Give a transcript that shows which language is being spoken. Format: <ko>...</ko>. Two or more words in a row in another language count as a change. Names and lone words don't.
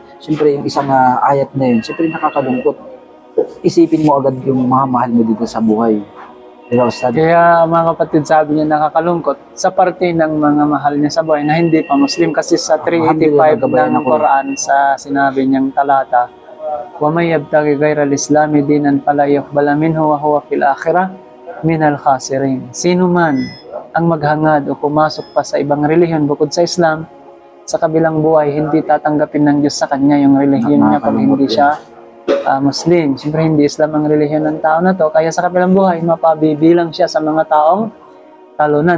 <tl>Siyempre yung isang ayat na yun, siyempre nakakalungkot. Isipin mo agad yung mga mahal mo dito sa buhay. Kaya mga kapatid, sabi niya nakakalungkot sa parte ng mga mahal niya sa buhay na hindi pa Muslim, kasi sa 385 ng Quran, sa sinabi niyang talata,</tl> <ar>ومن يبتغ غير الإسلام دينا فلن يقبل منه وهو في الآخرة من الخاسرين.</ar> <tl>Sino man ang maghangad o pumasok pa sa ibang relihiyon bukod sa Islam, sa kabilang buhay hindi tatanggapin ng Diyos sa kanya yung relihiyon niya pag hindi siya Muslim. Siyempre hindi Islam ang relihiyon ng tao na to, kaya sa kabilang buhay mapabibilang siya sa mga taong talunan.</tl>